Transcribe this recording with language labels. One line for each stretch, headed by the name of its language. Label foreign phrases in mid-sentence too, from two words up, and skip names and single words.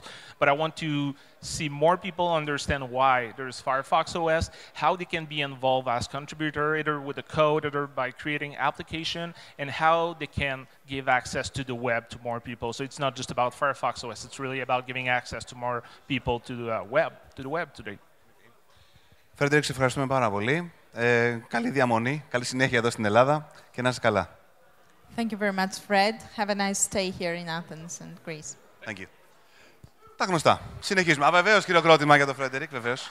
English: But I want to see more people understand why there's Firefox OS, how they can be involved as contributor, either with the code or by creating application, and how they can give access to the web to more people. So it's not just about Firefox OS, it's really about giving access to more people to the web today.
Greek: Φρέντερικ, σε ευχαριστούμε πάρα πολύ. Καλή διαμονή, καλή συνέχεια εδώ στην Ελλάδα και να είσαι καλά.
English: Thank you very much, Fred. Have a nice stay here in Athens and Greece. Thank you.
Greek: Τα γνωστά. Συνεχίζουμε. Βεβαίως, χειροκρότημα για τον Φρέντερικ, βεβαίως.